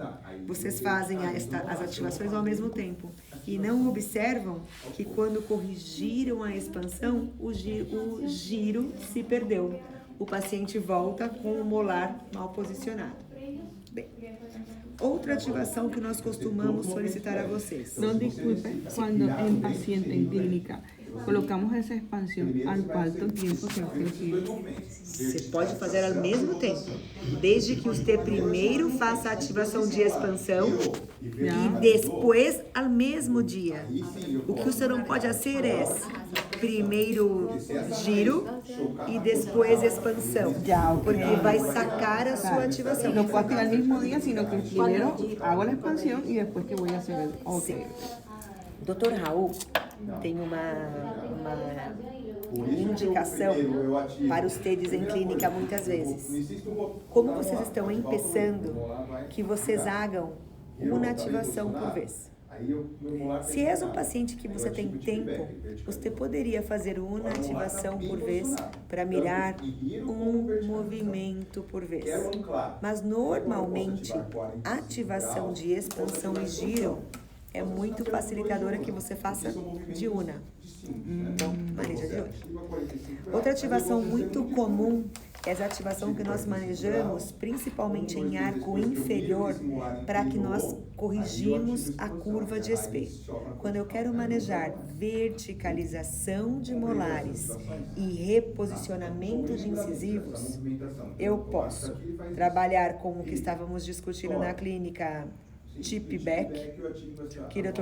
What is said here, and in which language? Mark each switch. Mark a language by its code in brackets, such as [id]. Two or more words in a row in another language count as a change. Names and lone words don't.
[pt] Vocês fazem as ativações ao mesmo tempo. E não observam que quando corrigiram a expansão, o giro se perdeu. O paciente volta com o molar mal posicionado. Bem, outra ativação que nós costumamos solicitar a vocês. [es] No, disculpe, cuando en paciente en clínica colocamos essa expansão, ¿al cuánto tempo se hace? [pt] Você pode fazer ao mesmo tempo, desde que você primeiro faça a ativação de expansão e depois ao mesmo dia. O que você não pode fazer é primeiro giro e depois expansão, porque vai sacar a sua ativação. [es] No puedo hacer al mismo día, sino que primero hago la expansión y después que voy a hacer el... [pt] Okay. Dr. Raul tem uma indicação para os TEDs em clínica muitas vezes. Como vocês estão começando, que vocês hagam uma ativação por vez. Se és um paciente que você tem tempo, você poderia fazer uma ativação por vez para mirar um movimento por vez. Mas normalmente, ativação de expansão e giro é muito facilitadora que você faça [es] de una. [pt] Então, maneja [es] de una. [pt] Outra ativação muito comum é a ativação que nós manejamos, principalmente em arco inferior, para que nós corrigimos a curva de SP. Quando eu quero manejar verticalização de molares e reposicionamento de incisivos, eu posso trabalhar com o que estávamos discutindo na clínica [en] Tip back, [pt] que o Dr.